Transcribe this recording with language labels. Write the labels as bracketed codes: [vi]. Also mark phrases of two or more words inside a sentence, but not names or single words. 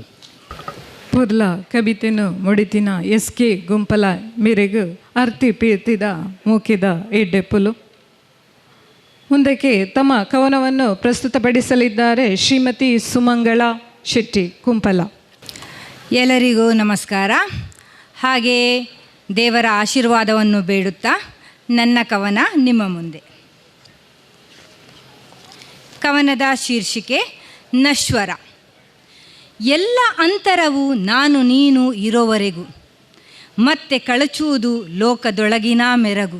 [tcy] ಪುರ್ಲ ಕವಿತೆನು ಮುಡಿತಿನ SK ಗುಂಪಲ ಮೇರೆಗು ಅರ್ತಿ ಪೀರ್ತಿದ ಮೂಕಿದ ಎಡ್ಡೆಪ್ಪುಲು. [kn] ಮುಂದಕ್ಕೆ ತಮ್ಮ ಕವನವನ್ನು ಪ್ರಸ್ತುತಪಡಿಸಲಿದ್ದಾರೆ ಶ್ರೀಮತಿ ಸುಮಂಗಳ ಶೆಟ್ಟಿ ಕುಂಪಲ. ಎಲ್ಲರಿಗೂ ನಮಸ್ಕಾರ. ಹಾಗೆಯೇ ದೇವರ ಆಶೀರ್ವಾದವನ್ನು ಬೇಡುತ್ತಾ ನನ್ನ ಕವನ ನಿಮ್ಮ ಮುಂದೆ. ಕವನದ ಶೀರ್ಷಿಕೆ ನಶ್ವರ. ಎಲ್ಲ ಅಂತರವು ನಾನು ನೀನು ಇರೋವರೆಗೂ ಮತ್ತೆ ಕಳಚುವುದು ಲೋಕದೊಳಗಿನ ಮೆರಗು.